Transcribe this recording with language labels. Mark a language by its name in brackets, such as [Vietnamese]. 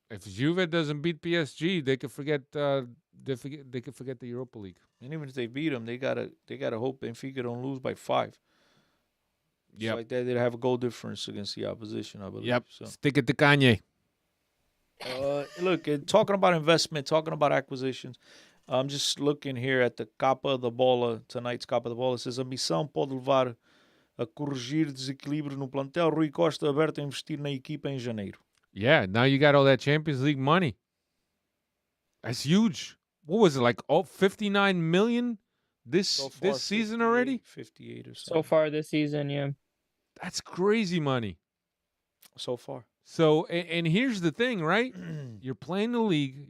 [English] If Juve doesn't beat PSG, they could forget they could forget the Europa League. And even if they beat them, they gotta hope Benfica don't lose by 5. Yeah, like that, they'd have a goal difference against the opposition, I believe. Yep. So. Stick it to Kanye. Look, talking about investment, talking about acquisitions. I'm just looking here at the Capa da Bola, tonight's Capa da Bola. It says, [Portuguese] a missão pode levar a corrigir desequilíbrios no plantel. Rui Costa aberto a investir na equipa em janeiro. [English] Yeah, now you got all that Champions League money. That's huge. What was it, like 59 million this So far, season already? 58 or so. So far this season, yeah. That's crazy money. So far. So, and here's the thing, right? You're playing the league.